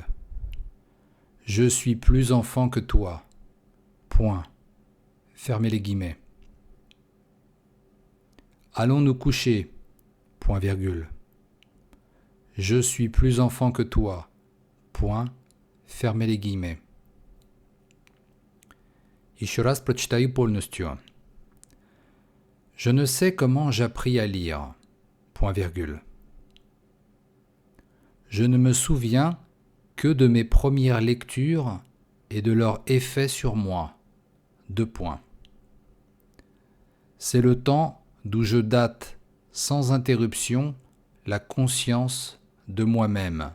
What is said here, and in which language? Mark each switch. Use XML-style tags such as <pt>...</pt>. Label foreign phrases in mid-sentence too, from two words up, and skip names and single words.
<fr>Je suis plus enfant que toi, point. Fermez les guillemets. Allons nous coucher, point virgule. Je suis plus enfant que toi, point. Fermez les guillemets.</fr> <ru>Еще раз прочитаю полностью.</ru> <fr>Je ne sais comment j'appris à lire. Point virgule. Je ne me souviens que de mes premières lectures et de leur effet sur moi. Deux points. C'est le temps d'où je date sans interruption la conscience de moi-même.</fr>